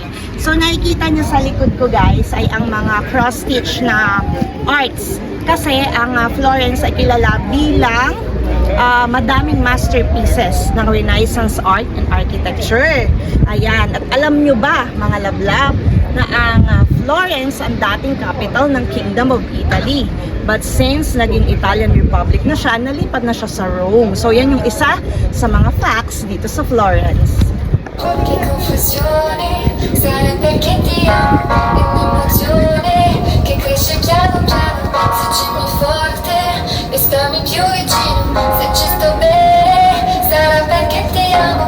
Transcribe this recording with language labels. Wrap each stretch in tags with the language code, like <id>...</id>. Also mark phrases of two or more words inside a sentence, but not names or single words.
<tl>So nakikita nyo sa likod ko, guys, ay ang mga cross-stitch na arts. Kasi ang Florence ay kilala bilang madaming masterpieces ng</tl> <en>Renaissance art and architecture.</en> <tl>Ayan. At alam nyo ba, mga love-love, na ang Florence ang dating capital ng</tl> <en>Kingdom of Italy. But since</en> <tl>naging Italian Republic na siya, nalipat na siya sa Rome. So yan yung isa sa mga facts dito sa Florence.</tl> <it>Che confusione, sarà perché ti amo, è un'emozione che cresce piano piano, fuggimi forte e stammi più vicino, se ci sto bene, sarà perché ti amo,</it>